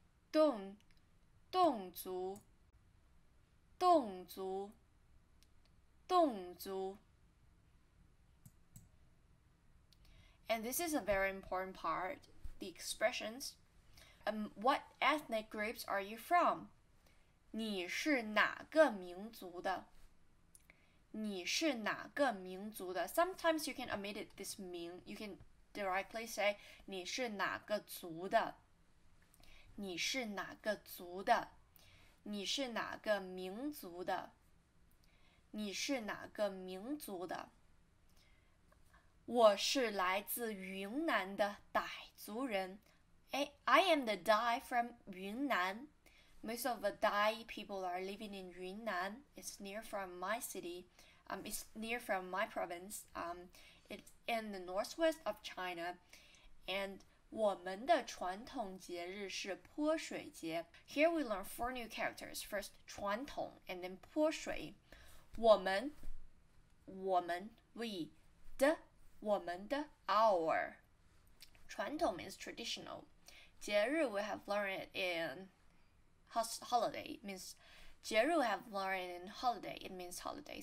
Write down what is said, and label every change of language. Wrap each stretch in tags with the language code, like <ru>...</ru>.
<en>侗族侗族侗族 and this is a very important part, the expressions. What ethnic groups are you from?</en> <zh>你是哪个民族的？你是哪个民族的？</zh> <en>Sometimes you can omit it, this 名 you can directly say</en> <zh>你是哪个族的？你是哪个族的？你是哪个民族的？你是哪个民族的？我是来自云南的傣族人。</zh> <en>I am the Dai from Yunnan. Most of the Dai people are living in Yunnan. It's near from my city. It's near from my province. It's in the northwest of China.</en> <zh>And 我们的传统节日是泼水节。</zh> <en>Here we learn 4 new characters. First, 传统 and then 泼水。 我们 we 的我们的 our 传统 means traditional. 节日 we have learned it in holiday means 节日 we have learned in holiday it means holiday.</en>